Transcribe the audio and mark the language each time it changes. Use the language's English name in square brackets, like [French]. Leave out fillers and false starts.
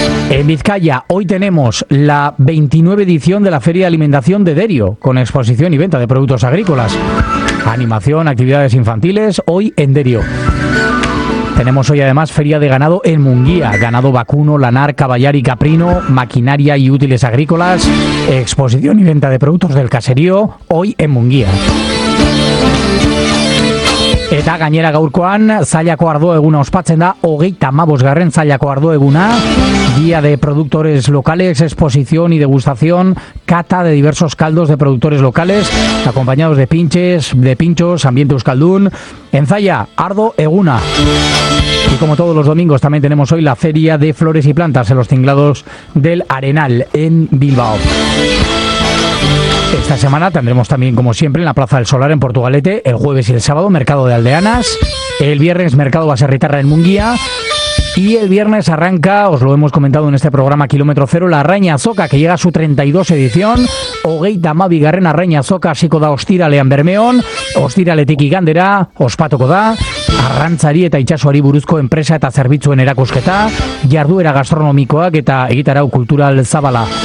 [Spanish] En Vizcaya, hoy tenemos la 29 edición de la Feria de Alimentación de Derio, con exposición y venta de productos agrícolas, animación, actividades infantiles, hoy en Derio. Tenemos hoy además Feria de Ganado en Munguía, ganado vacuno, lanar, caballar y caprino, maquinaria y útiles agrícolas, exposición y venta de productos del caserío, hoy en Munguía. [Basque] Eta gainera gaurkoan, zailako ardo eguna ospatzen da, 35. zailako ardo eguna, [Spanish] día de productores locales, exposición y degustación, cata de diversos caldos de productores locales, acompañados de pinchos, ambiente euskaldun, en Zalla, ardo eguna. Y como todos los domingos, también tenemos hoy la feria de flores y plantas en los tinglados del Arenal, en Bilbao. Esta semana tendremos también, como siempre, en la Plaza del Solar en Portugalete, el jueves y el sábado, Mercado de Aldeanas, el viernes, Mercado Baserritarra en Munguía, Y el viernes arranca, os lo hemos comentado en este programa Kilómetro Cero, la Arraña Azoka, que llega a su 32 edición. [Basque] Ogeita Mabigarren Arraña Azoka, siko da ostiralean Bermeon, ostiraletik igandera, ospatuko da, arrantzari eta itxasoari buruzko enpresa eta zerbitzuen erakusketa, jarduera gastronomikoak eta egitarau kultural zabala.